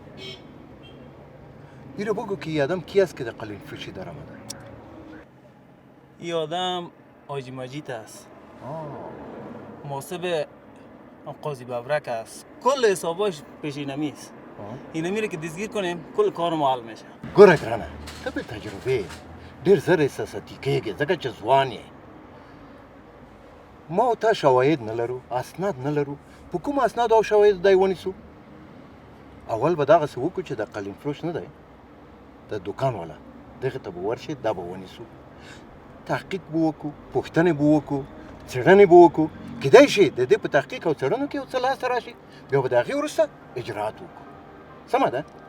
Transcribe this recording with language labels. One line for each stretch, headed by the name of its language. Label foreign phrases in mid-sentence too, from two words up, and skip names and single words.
Persian: این رو بگو که این آدم کی است که در قلیل فروشی در آمده؟ این آدم حاجی مجید است. محاسب قاضی ببرک است. کل حساباش پیشینمی است. اینمی رو که دستگیر کنیم کل کار ما حل میشه.
Pashto: گوره گرانه، تو به تجربه ډیر زر احساساتی کیږي ځکه چې ځوان یې. ما او تا شواهد نه لرو، اسناد نه لرو. په کوم اسناد او شواهد دی ونیسو؟ اول به دغسې وکړو چې د قلم فروش نه دی، د دوکان والا دغه ته به ورشي، دا به ونیسو، تحقیق به وکړو، پوښتنې به وکړو، څېړنې به وکړو. کیدای شي د دې په تحقیق او څېړنو کې یو څه لاسته راشي، بیا به د هغې وروسته اجراات وکړو. سمه ده؟